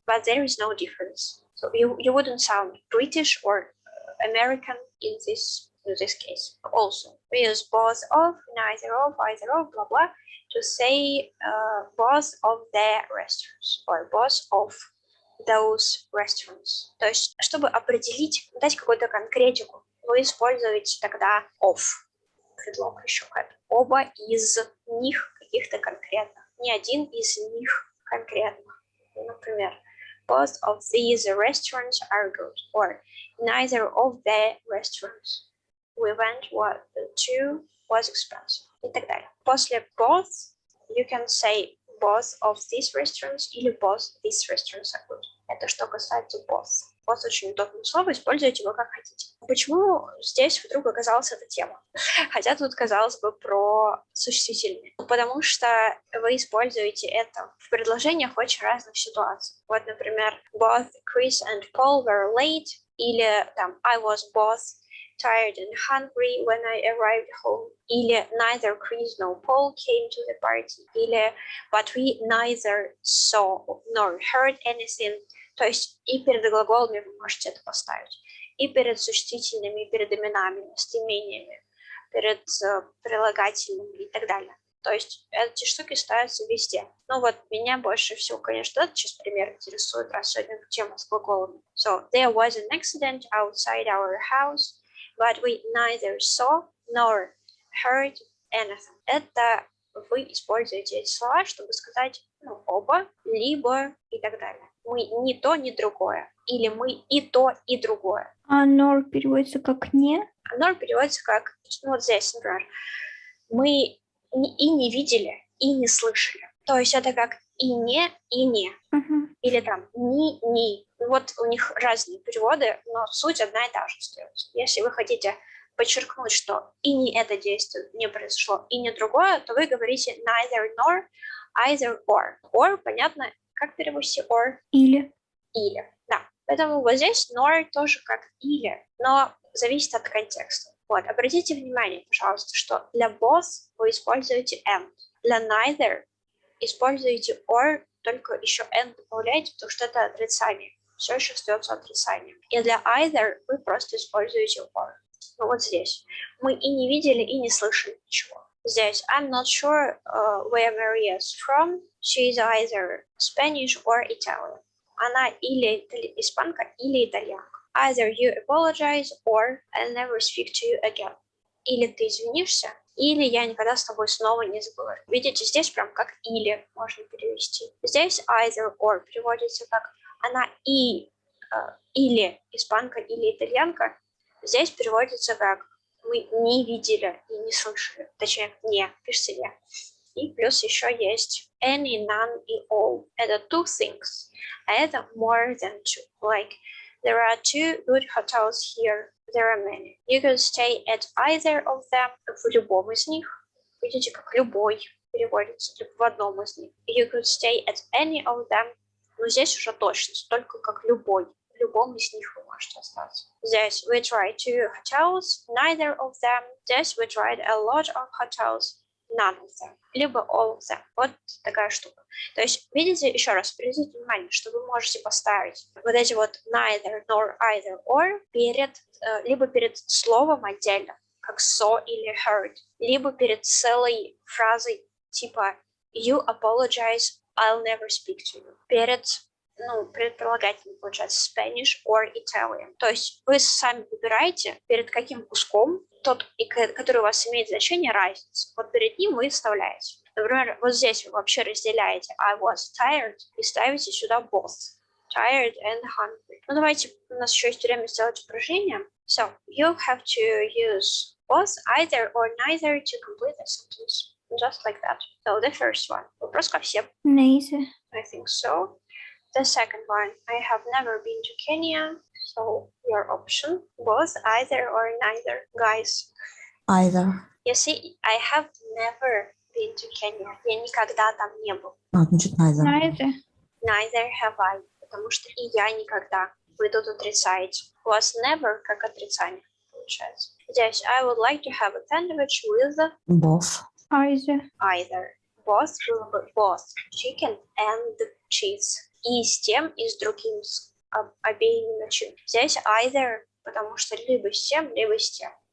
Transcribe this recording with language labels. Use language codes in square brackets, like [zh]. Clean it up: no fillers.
[en] But there is no difference. So you wouldn't sound British or American in this case. Also, we use both of, neither of, either of, blah, blah, to say both of the restaurants or both of those restaurants. [ru] То есть, чтобы определить, дать какую-то конкретику, вы используете тогда of, предлог еще к этому. Оба из них каких-то конкретных. Не один из них конкретно. Например, [en] both of these restaurants are good. Or neither of the restaurants we went to was expensive. [ru] И так далее. После [en] both you can say both of these restaurants [ru] или [en] both these restaurants are good. [ru] Это что касается both. Both очень удобное слово, используйте его как хотите. Почему здесь вдруг оказалась эта тема? Хотя тут, казалось бы, про существительные. Потому что вы используете это в предложениях в очень разных ситуациях. Вот, например, [en] both Chris and Paul were late, [ru] или там [en] I was both tired and hungry when I arrived home, или neither Chris nor Paul came to the party, или but we neither saw nor heard anything. [ru] То есть и перед глаголами вы можете это поставить, и перед существительными, и перед именами, местоимениями, перед прилагательными и так далее. То есть эти штуки ставятся везде. Ну вот меня больше всего, конечно, этот сейчас пример интересует, раз сегодня тема с глаголами. [en] So, there was an accident outside our house, but we neither saw nor heard anything. [ru] Это вы используете эти слова, чтобы сказать оба, либо и так далее. Мы ни то, ни другое. Или мы и то, и другое. А nor переводится как не? Nor переводится как, вот здесь, например, мы и не видели, и не слышали. То есть это как и не. Или там ни. Вот у них разные переводы, но суть одна и та же остается. Если вы хотите подчеркнуть, что и не это действие не произошло, и не другое, то вы говорите neither nor, either or. Or, понятно, как перевести or? Или. Да. Поэтому вот здесь nor тоже как или, но зависит от контекста. Вот, обратите внимание, пожалуйста, что для both вы используете and. Для neither используете or, только еще and добавляете, потому что это отрицание. Все еще остается отрицанием. И для either вы просто используете or. Ну вот здесь. Мы и не видели, и не слышали ничего. Здесь [en] I'm not sure where Maria is from. She is either Spanish or Italian. [ru] Она или испанка, или итальянка. [en] Either you apologize or I'll never speak to you again. [ru] Или ты извинишься, или я никогда с тобой снова не заговорю. Видите, здесь прям как или можно перевести. Здесь either or переводится как она или испанка, или итальянка. Здесь переводится как мы не видели и не слышали. Точнее, не, пишется не. И плюс еще есть any, none и all. Это [en] two things. [ru] А это [en] more than two. Like, there are two good hotels here. There are many. You could stay at either of them. [ru] В любом из них. Видите, как любой переводится в одном из них. [en] You could stay at any of them. [ru] Но здесь уже точно, только как любой. В любом из них вы можете остаться. Здесь [en] we tried two hotels, neither of them. [ru] Здесь [en] we tried a lot of hotels, none of them. [ru] Либо [en] all of them. [ru] Вот такая штука. То есть, видите, еще раз, обратите внимание, что вы можете поставить вот эти вот neither, nor, either, or перед, либо перед словом отдельно, как saw или heard, либо перед целой фразой типа [en] you apologize, I'll never speak to you. [ru] Перед, предполагательно получается Spanish or Italian. То есть вы сами выбираете, перед каким куском тот, который у вас имеет значение, разница. Вот перед ним вы вставляете. Например, вот здесь вы вообще разделяете [en] I was tired [ru] и ставите сюда both. [en] Tired and hungry. [ru] Ну давайте, у нас еще есть время сделать упражнение. [en] So, you have to use both, either or neither to complete a sentence. Just like that. So, the first one. [ru] Вопрос ко всем. [en] Neither. I think so. The second one. I have never been to Kenya. So, your option. Both, either or neither. Guys. Either. You see, I have never been to Kenya. [ru] Я никогда там не был. Значит, neither. [en] Neither. Neither have I. [ru] Потому что и я никогда. Вы тут отрицаете. У вас never как отрицание получается. Здесь [en] I would like to have a sandwich with Both. Either. either. Both [ru] было бы [en] both chicken and cheese. [ru] И с тем, и с другим, с обеими начинками. Здесь either, потому что либо с тем, либо с тем.